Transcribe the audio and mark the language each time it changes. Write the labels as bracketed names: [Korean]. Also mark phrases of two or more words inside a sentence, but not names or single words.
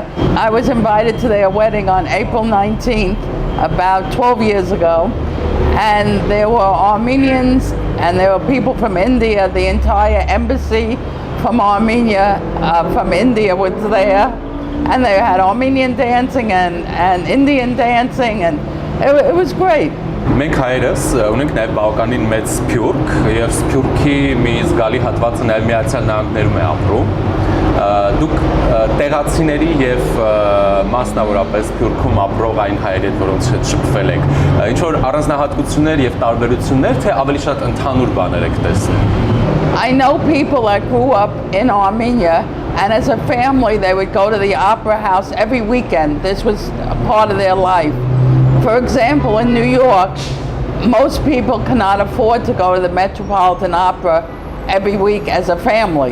[English] I was invited to their wedding on April 19th, about 12 years ago. And there were Armenians, and there were people from India. The entire embassy from Armenia, from India was there. And they had Armenian dancing and Indian dancing, and it was great. [Armenian] Մենք հայերս ունենք նաև բավականին մեծ սփյուռք, եւ սփյուռքի մի զգալի հատվածը նաև Միացյալ Նահանգներում է ապրում։ Դուք տեղացիների եւ մասնավորապես Սփյուռքում ապրող այն հայերի հետ, որոնց հետ շփվել եք, ինչ որ առանձնահատկություններ եւ տարբերություններ, թե ավելի շատ ընդհանուր բաներ եք տեսել։ [English] I know people that grew up in Armenia, and as a family they would go to the opera house every weekend. This was a part of their life. For example, in New York, most people cannot afford to go to the Metropolitan Opera every week as a family.